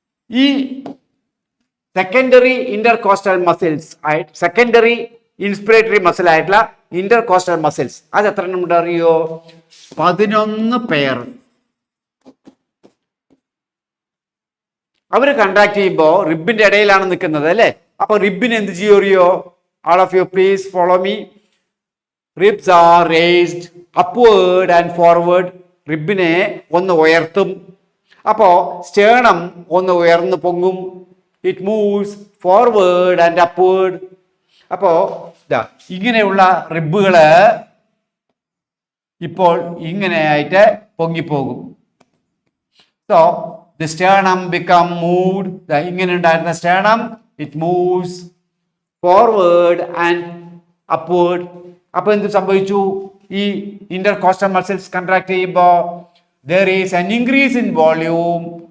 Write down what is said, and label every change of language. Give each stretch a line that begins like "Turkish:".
Malayalam: ഈ secondary intercostal muscles secondary inspiratory muscle ആയിട്ടുള്ള intercostal muscles അത് എത്ര എണ്ണം ഉണ്ട് അറിയോ? 11 പെയർ. അവർ കൺട്രാക്ട് ചെയ്യുമ്പോൾ റിബിന്റെ ഇടയിലാണ് നിൽക്കുന്നത് അല്ലേ? അപ്പൊ റിബിന് എന്ത് ചെയ്യും അറിയോ?
English: All of you please follow me. Ribs are raised upward and forward.
Malayalam: റിബിനെ ഒന്ന് ഉയർത്തും. അപ്പോൾ സ്റ്റേണം ഒന്ന് ഉയർന്നു പൊങ്ങും.
English: It moves forward and upward.
Malayalam: അപ്പോൾ ഇങ്ങനെയുള്ള റിബുകള് ഇപ്പോൾ ഇങ്ങനെയായിട്ട് പൊങ്ങിപ്പോകും.
English: So the sternum become moved.
Malayalam: ഇങ്ങനെ ഉണ്ടായിരുന്ന sternum
English: It moves forward and upward.
Malayalam: അപ്പൊ എന്ത് സംഭവിച്ചു? ഈ ഇന്റർകോസ്റ്റൽ മസിൽസ് കൺട്രാക്ട് ചെയ്യുമ്പോൾ
English: there is an increase in volume.